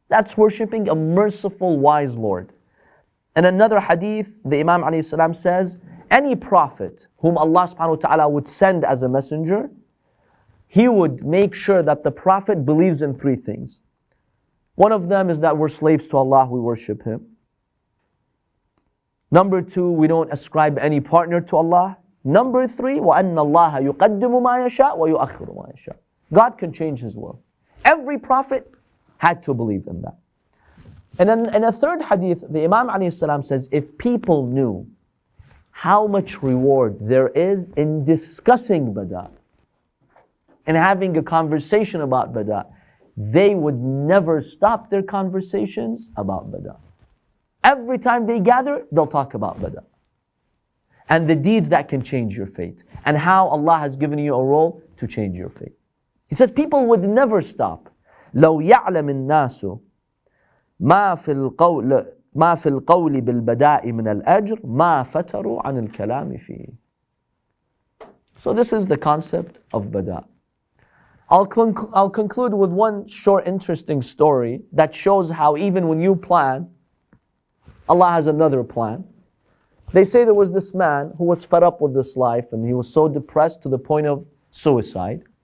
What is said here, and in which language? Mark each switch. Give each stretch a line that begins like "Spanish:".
English: That's worshiping a merciful, wise Lord. In another hadith, the Imam alayhi salam says, any prophet whom Allah subhanahu wa ta'ala would send as a messenger, he would make sure that the prophet believes in three things. One of them is that we're slaves to Allah, we worship Him. Number two, we don't ascribe any partner to Allah. Number three,
Arabic: وَأَنَّ اللَّهَ يُقَدِّمُ مَا يَشَاءُ وَيُؤَخِّرُ مَا يَشَاءُ.
English: God can change His will. Every prophet had to believe in that. And then in a third hadith, the Imam alayhi salam says, if people knew how much reward there is in discussing Bada and having a conversation about Bada, they would never stop their conversations about Bada. Every time they gather, they'll talk about Bada and the deeds that can change your fate and how Allah has given you a role to change your fate. He says people would never stop.
Arabic: لو يعلم الناس ما في القول بالبداء من الأجر ما فتروا عن الكلام فيه.
English: So this is the concept of Bada. I'll conclude with one short interesting story that shows how even when you plan, Allah has another plan. They say there was this man who was fed up with this life and he was so depressed to the point of suicide.